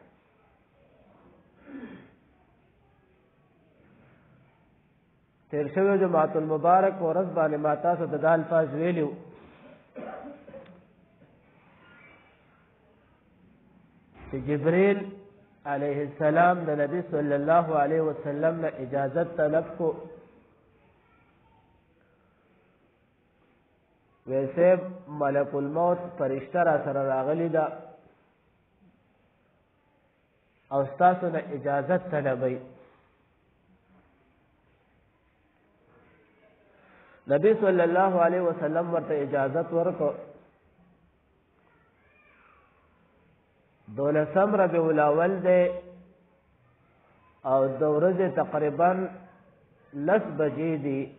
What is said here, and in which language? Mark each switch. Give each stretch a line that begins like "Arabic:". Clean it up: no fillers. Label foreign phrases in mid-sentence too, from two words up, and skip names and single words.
Pashto: تیر شوی جمعۃ المبارک ورځ باندې ما تاسو ته د الفاظ ویلو چې جبريل علیه السلام د نبی صلی الله علیه وسلم نه اجازت طلب کو. ویسے ملک الموت فرشتہ را سره راغلی دا او تاسو نه اجازت طلبي. نبی صلی الله علیه وسلم ورته اجازت ورکو. 12 ربیع الاول دی او د ورځې تقریبا 10 بجې دي.